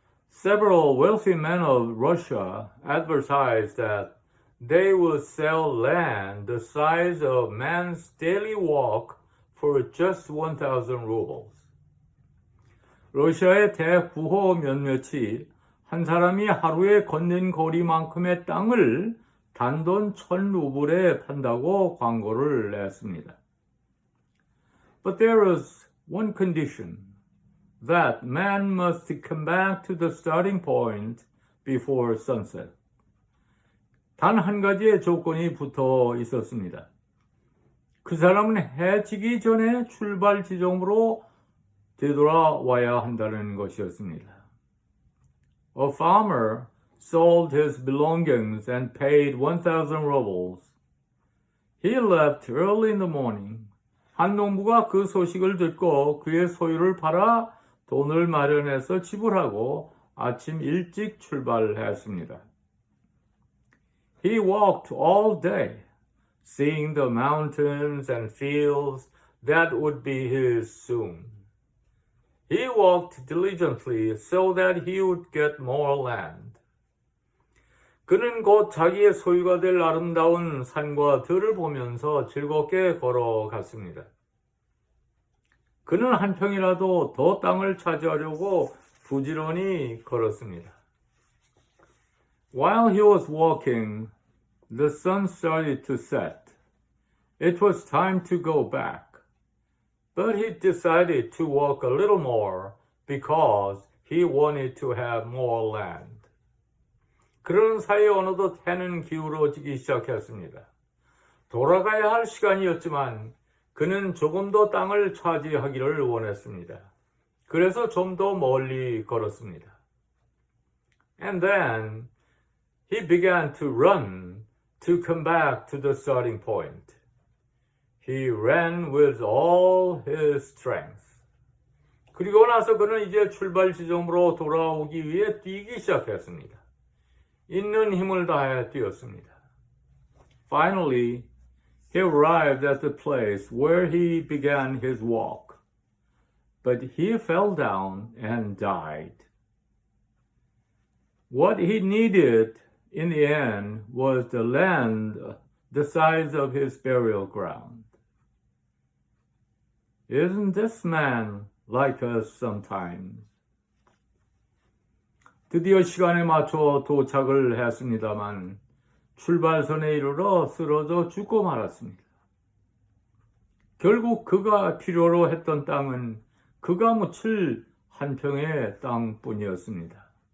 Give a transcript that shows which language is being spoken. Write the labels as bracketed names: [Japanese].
[English] Several wealthy men of Russia advertised that they would sell land the size of man's daily walk for just 1,000 rubles. [Korean] 러시아의 대부호 몇몇이 한 사람이 하루에 걷는 거리만큼의 땅을 단돈 1,000루블에 판다고 광고를 냈습니다. [English] But there is one condition, that man must come back to the starting point before sunset. [Korean] 단 한 가지의 조건이 붙어 있었습니다. 그 사람은 해 지기 전에 출발 지점으로 되돌아와야 한다는 것이었습니다. [English] A farmer sold his belongings and paid 1,000 rubles. He left early in the morning. [Korean] 한 농부가 그 소식을 듣고 그의 소유를 팔아 돈을 마련해서 지불하고 아침 일찍 출발했습니다. [English] He walked all day, seeing the mountains and fields that would be his soon. He walked diligently so that he would get more land. [Korean] 그는 곧 자기의 소유가 될 아름다운 산과 들을 보면서 즐겁게 걸어갔습니다. 그는 한 평이라도 더 땅을 차지하려고 부지런히 걸었습니다. [English] While he was walking, the sun started to set. It was time to go back. But he decided to walk a little more because he wanted to have more land. [Korean] 그런 사이에 어느덧 해는 기울어지기 시작했습니다. 돌아가야 할 시간이었지만 그는 조금 더 땅을 차지하기를 원했습니다. 그래서 좀 더 멀리 걸었습니다. [English] And then he began to run to come back to the starting point. He ran with all his strength. [Korean] 그리고 나서 그는 이제 출발 지점으로 돌아오기 위해 뛰기 시작했습니다. 있는 힘을 다해 뛰었습니다. [English] Finally, he arrived at the place where he began his walk. But he fell down and died. What he needed in the end was the land the size of his burial ground. Isn't this man like us sometimes? [Korean] 드디어 시간에 맞춰 도착을 했습니다만 출발선에 이르러 쓰러져 죽고 말았습니다. 결국 그가 필요로 했던 땅은 그가 묻힐 한 평의 땅뿐이었습니다.